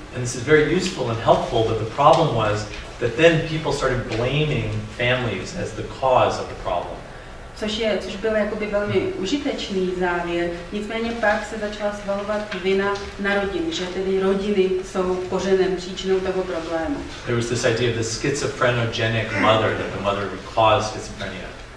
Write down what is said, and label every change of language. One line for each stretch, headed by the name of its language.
English: And this is very useful and helpful, but the problem was that then people started blaming families as the cause of the problem.
Czech: Což byl jakoby velmi užitečný závěr, nicméně pak se začala svalovat vina na rodiny, že tedy rodiny jsou kořenem, příčinou toho problému.
English: There was this idea of the schizophrenic mother, that the mother would cause schizophrenia.